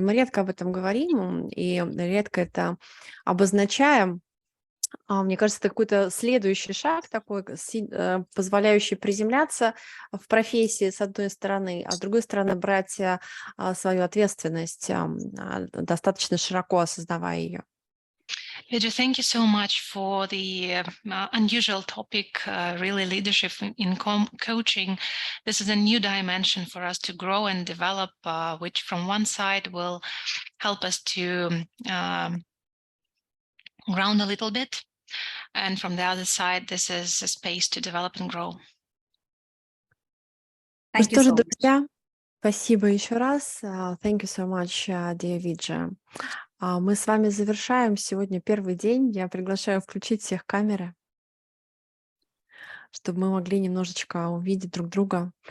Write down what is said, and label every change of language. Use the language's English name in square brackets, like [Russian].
[Russian] Мы редко об этом говорим и редко это обозначаем. Мне кажется, это какой-то следующий шаг такой, позволяющий приземляться в профессии, с одной стороны, а с другой стороны брать свою ответственность, достаточно широко осознавая ее. [English] Vijay, thank you so much for the unusual topic, really leadership in coaching. This is a new dimension for us to grow and develop, which from one side will help us to ground a little bit. And from the other side, this is a space to develop and grow. [Russian] Ну что же, друзья, спасибо еще раз. [English] Thank you so much, dear Vijay. [Russian] Мы с вами завершаем сегодня первый день. Я приглашаю включить всех камеры, чтобы мы могли немножечко увидеть друг друга.